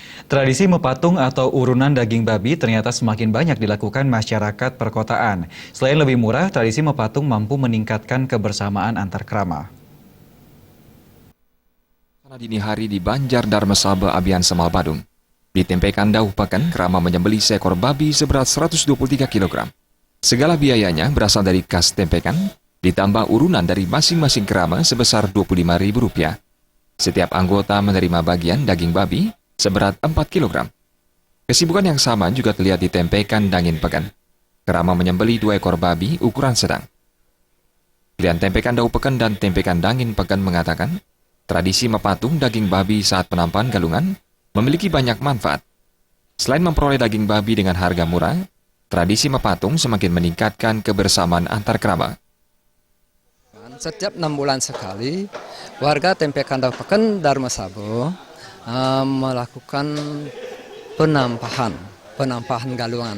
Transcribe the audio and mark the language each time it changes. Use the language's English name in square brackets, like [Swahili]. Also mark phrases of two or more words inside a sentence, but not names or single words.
[Indonesian] Tradisi mepatung atau urunan daging babi ternyata semakin banyak dilakukan masyarakat perkotaan. Selain lebih murah, tradisi mepatung mampu meningkatkan kebersamaan antar krama. Pada dini hari di Banjar Darmasaba, Abian Semal Badung, di Tempekan Dauh Pekan, krama menyembeli seekor babi seberat 123 kg. Segala biayanya berasal dari kas Tempekan, ditambah urunan dari masing-masing krama sebesar Rp25.000. Setiap anggota menerima bagian daging babi seberat 4 kg. Kesibukan yang sama juga terlihat di Tempekan Dangin Pekan. Krama menyembeli 2 ekor babi ukuran sedang. Pilihan Tempekan Dauh Pekan dan Tempekan Dangin Pekan mengatakan, tradisi mepatung daging babi saat penampan galungan memiliki banyak manfaat. Selain memperoleh daging babi dengan harga murah, tradisi mepatung semakin meningkatkan kebersamaan antar krama. Setiap 6 bulan sekali, warga Tempekan Dauh Pekan Darmasaba melakukan penampahan galungan.